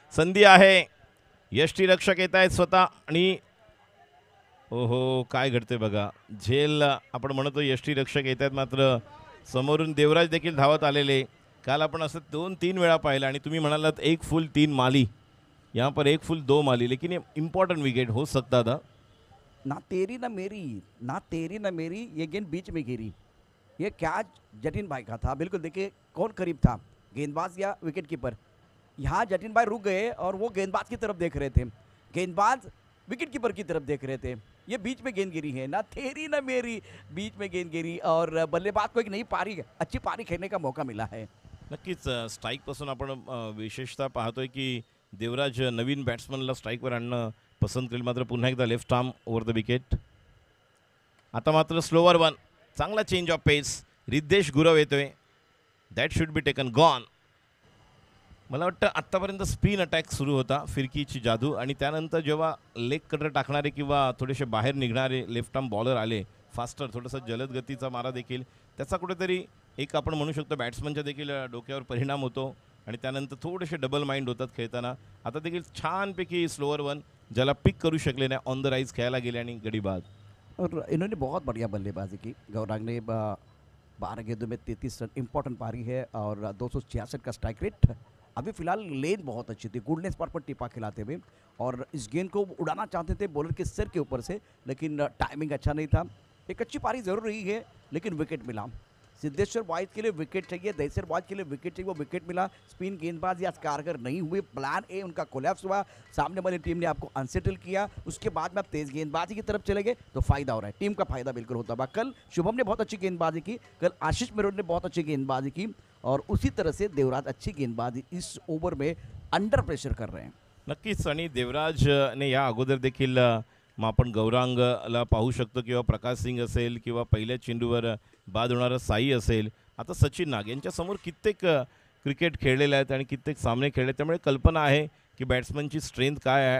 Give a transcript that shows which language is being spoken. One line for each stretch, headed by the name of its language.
Marathi: संधी आहे, यष्टीरक्षक येत आहेत स्वतः आणि ओहो काय घडते बघा. झेल आपण म्हणतो यष्टीरक्षक येत आहेत, मात्र समोरून देवराज देखील धावत आलेले. काल आपण असं 2-3 वेळा पाहिलं आणि तुम्ही म्हणालात 1 फुल 3 माली,
Hindi: यहाँ पर 1 फुल 2 माली, लेकिन ये इम्पॉर्टेंट विकेट हो सकता था. ना तेरी ना मेरी, ना तेरी ना मेरी, ये गेंद बीच में गिरी. ये कैच जतिन भाई का था. बिल्कुल देखिए कौन करीब था, गेंदबाज या विकेट कीपर. यहाँ जतिन भाई रुक गए और वो गेंदबाज की तरफ देख रहे थे, गेंदबाज विकेट कीपर की तरफ देख रहे थे. ये बीच में गेंद गिरी है, ना तेरी ना मेरी, बीच में गेंद गिरी और बल्लेबाज को एक नई पारी, अच्छी पारी खेलने का मौका मिला है.
Marathi: नक्कीच स्ट्राईकपासून आपण विशेषतः पाहतोय की देवराज नवीन बॅट्समनला स्ट्राईकवर आणणं पसंत करेल, मात्र पुन्हा एकदा left arm over the wicket. आता मात्र स्लोवर वन, चांगला चेंज ऑफ पेस, रिद्धेश गुरव येतोय,
English: That should be taken gone.
Marathi: मला वाटतं आत्तापर्यंत स्पिन अटॅक सुरू होता, फिरकीची जादू, आणि त्यानंतर जेव्हा लेग कटर टाकणारे किंवा थोडेसे बाहेर निघणारे लेफ्ट आर्म बॉलर आले, फास्टर थोडासा जलद गतीचा मारा देखील, त्याचा कुठेतरी एक आपण म्हणू शकतो बॅट्समनच्या देखील डोक्यावर परिणाम होतो आणि त्यानंतर थोडेसे डबल माइंड होतात खेळताना. आता देखील छानपैकी स्लोअर वन ज्याला पिक करू शकले नाही, ऑन द राईज खेळायला गेले आणि गडी बाद.
Hindi: और इन्होंने बहुत बढ़िया बल्लेबाजी की. गौरांग ने 12 गेंदों में 33 रन, इंपॉर्टेंट पारी है और 266 का स्ट्राइक रेट. अभी फिलहाल लेन बहुत अच्छी थी, गुडने स्पॉट पर टिपा खिलाते हुए, और इस गेंद को उड़ाना चाहते थे बॉलर के सिर के ऊपर से, लेकिन टाइमिंग अच्छा नहीं था. एक अच्छी पारी जरूर रही है, लेकिन विकेट मिला. सिद्धेश्वर बॉयज के लिए विकेट चाहिए, दहसर बॉयज के लिए विकेट चाहिए, वो विकेट मिला. स्पिन गेंदबाजी आज कारगर नहीं हुए, प्लान ए उनका कोलैप्स हुआ, सामने वाली टीम ने आपको अनसेटल किया. उसके बाद में आप तेज गेंदबाजी की तरफ चले गए तो फायदा हो रहा है, टीम का फायदा बिल्कुल होता है. कल शुभम ने बहुत अच्छी गेंदबाजी की, कल आशीष मेरोड ने बहुत अच्छी गेंदबाजी की, और उसी तरह से देवराज अच्छी गेंदबाजी इस ओवर में अंडर प्रेशर कर रहे हैं.
Marathi: नक्कीच, आणि देवराजने या अगोदर देखील मग आपण गौरांगला पाहू शकतो, किंवा प्रकाश सिंग असेल, किंवा पहिल्या चेंडूवर बाद होणारा साई असेल, आता सचिन नाग यांच्यासमोर कित्येक क्रिकेट खेळलेले आहेत आणि कित्येक सामने खेळले, त्यामुळे कल्पना आहे की बॅट्समनची स्ट्रेंथ काय आहे.